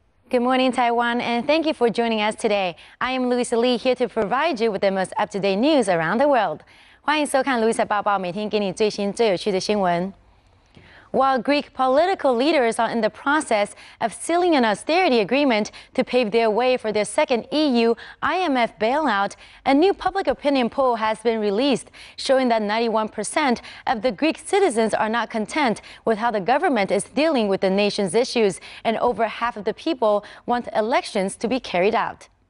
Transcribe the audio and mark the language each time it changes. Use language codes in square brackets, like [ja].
[en] Good morning, Taiwan, and thank you for joining us today. I am Louisa Lee, here to provide you with the most up-to-date news around the world. [zh] 欢迎收看 Louisa 报报，每天给你最新最有趣的新闻。 [en] While Greek political leaders are in the process of sealing an austerity agreement to pave their way for their second EU-IMF bailout, a new public opinion poll has been released, showing that 91% of the Greek citizens are not content with how the government is dealing with the nation's issues, and over half of the people want elections to be carried out.